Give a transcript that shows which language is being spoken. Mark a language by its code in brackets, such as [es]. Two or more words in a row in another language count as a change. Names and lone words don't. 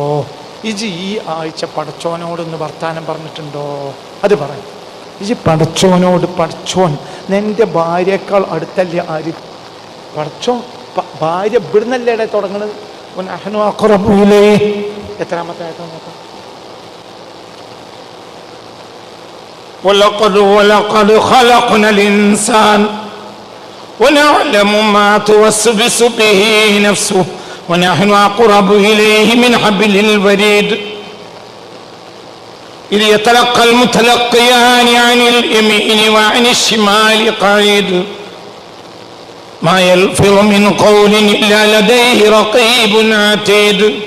[ml] ഇജി ഈ ആഴ്ച പടച്ചോനോടൊന്ന് വർത്താനം പറഞ്ഞിട്ടുണ്ടോ? അത് പറയും. ഇജി പടച്ചോനോട്, പടച്ചോൻ നിന്റെ ഭാര്യയേക്കാൾ അടുത്തല്ലേ ആര്? പടച്ചോൻ ഭാര്യ ഇവിടുന്നല്ലേ തുടങ്ങണത്? എത്രാമത്തെ ആയിട്ട് നോക്കാം. [ar] ولقد خلقنا الإنسان ونعلم ما توسوس به نفسه ونحن أقرب إليه من حبل الوريد إذ يتلقى المتلقيان عن اليمين وعن الشمال قعيد ما يلفظ من قول إلا لديه رقيب عتيد